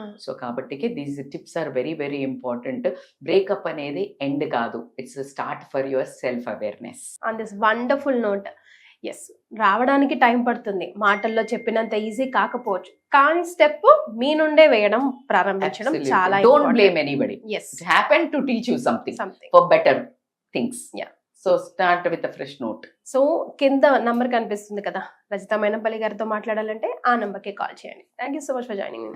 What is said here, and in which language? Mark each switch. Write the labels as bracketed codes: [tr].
[te] So కాబట్టి [en] These tips are very very important. [te] Breakup అనేది end కాదు, [en] It's start for your self awareness. [te] On this wonderful note, yes, రావడానికి time పడుతుంది, మాటల్లో చెప్పినంత ఈజీ కాకపోవచ్చు, కానీ స్టెప్ మీ నుండే వేయడం ప్రారంభించడం చాలా. [en] Don't blame anybody. yes, it happened to teach you something for better things. Yeah, so start with a fresh note. [te] So కింద నంబర్ కనిపిస్తుంది కదా, రజిత మైనంపల్లి గారితో మాట్లాడాలంటే ఆ నంబర్కి కాల్ చేయండి. [en] Thank you so much for joining.